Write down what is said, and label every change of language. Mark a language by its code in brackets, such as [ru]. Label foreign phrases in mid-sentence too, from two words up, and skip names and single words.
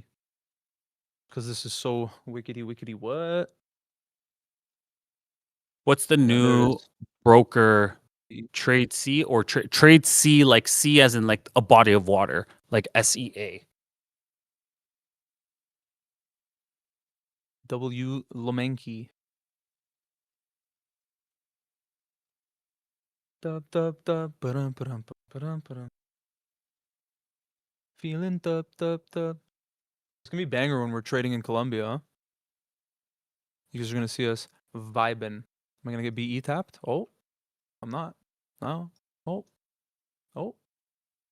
[en] Because this is so wickety what? What's the Yeah, there it new is. broker? Trade C or trade C, like C as in like a body of water, like SEA. W Lomenki. Dub dub dub ba-dum, ba-dum, ba-dum, ba-dum. Feeling dub dub dub. It's gonna be banger when we're trading in Colombia, huh? You guys are gonna see us vibing. Am I gonna get BE tapped? Oh, I'm not. No. Oh. Oh.